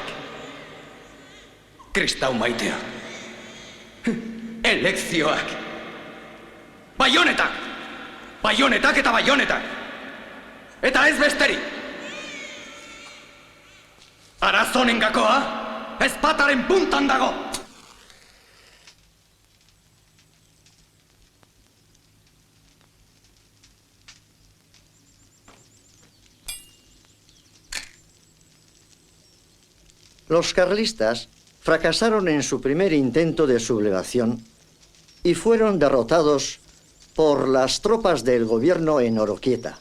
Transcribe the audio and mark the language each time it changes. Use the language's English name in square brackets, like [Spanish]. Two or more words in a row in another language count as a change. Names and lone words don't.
[Basque] Kristau maiteak. Elekzioak. Baionetak! Baionetak eta baionetak! Eta ez besterik! Arazonen gakoa, ezpataren puntan dago! [Spanish] Los carlistas fracasaron en su primer intento de sublevación y fueron derrotados por las tropas del gobierno en Oroquieta.